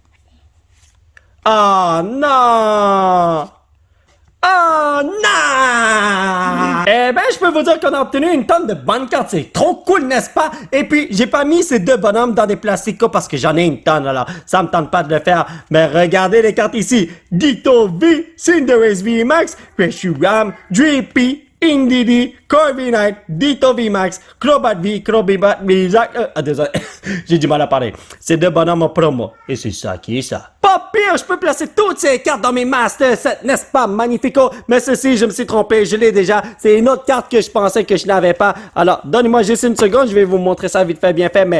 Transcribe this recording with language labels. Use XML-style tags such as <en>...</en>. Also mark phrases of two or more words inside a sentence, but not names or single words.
<fr>Ah, non! Oh non! Eh ben, je peux vous dire qu'on a obtenu une tonne de bonnes cartes. C'est trop cool, n'est-ce pas? Et puis, j'ai pas mis ces deux bonhommes dans des plastiques parce que j'en ai une tonne, alors ça me tente pas de le faire. Mais regardez les cartes ici. Ditto V, Cinderace V Max, Reshiram, Drippy, Indeedee, Corviknight, Ditto V Max, Crobat V, Crobat V, désolé, j'ai du mal à parler. C'est deux bonhommes en promo. Et c'est ça qui est ça. Pas pire, je peux placer toutes ces cartes dans mes Master Set, n'est-ce pas, magnifico? Mais ceci, je me suis trompé, je l'ai déjà. C'est une autre carte que je pensais que je n'avais pas. Alors, donnez-moi juste une seconde, je vais vous montrer ça vite fait, bien fait, mais...</fr>